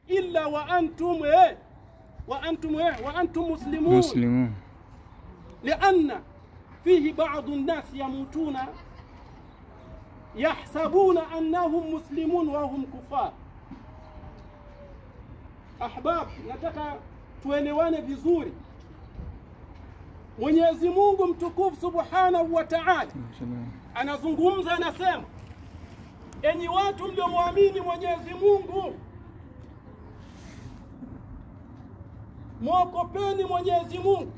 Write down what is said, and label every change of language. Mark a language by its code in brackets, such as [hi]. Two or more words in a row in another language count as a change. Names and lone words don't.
[ar] إلا وأنتم مسلمون لأن فيه بعض الناس يموتون يحسبون أنهم مسلمون وهم كفار. [sw] Ahbab, nataka tuelewane vizuri. Mwenyezi Mungu mtukufu [ar] سبحانه وتعالى [sw] anazungumza, anasema, enyi watu mliomwamini Mwenyezi Mungu, muogopeni Mwenyezi Mungu.